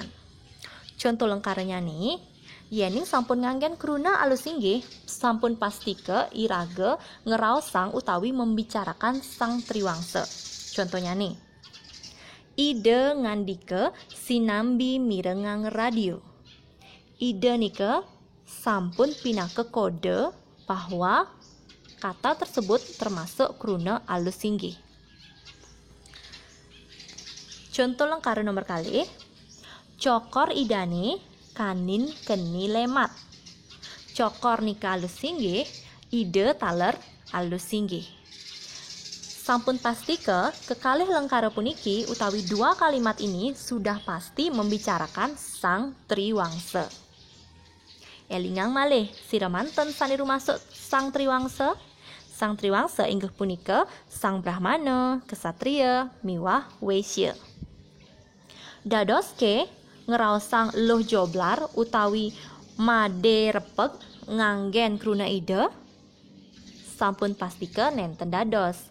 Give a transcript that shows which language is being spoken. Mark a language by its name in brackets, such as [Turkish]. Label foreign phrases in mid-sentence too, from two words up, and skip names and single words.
[Balinese] Contoh lengkarnya nih, yening sampun nganggen kruna alus singgih, sampun pastike iraga ngeraosang utawi membicarakan sang triwangsa. [Indonesian] Contohnya nih, [Balinese] ide ngandika sinambi mirengang radio. Ide nika sampun pinake kode [Indonesian] bahwa kata tersebut termasuk [Balinese] kruna alus singgih. Contoh lengkar nomor kali, cokor idane kanin keni lemat. Cokor nika alus singgih, ide taler alus singgih. Sampun pastike kekalih lengkara puniki utawi [Indonesian] dua kalimat ini sudah pasti membicarakan [Balinese] sang triwangsa. Elingang malih siramanten sane rumasuk sang triwangsa. Sang triwangsa inggih punika sang Brahmana, Ksatria, miwah Waisya. Dadoske ngeraosang luh joblar utawi made repeg nganggen kruna ide, sampun pastike nenten dados.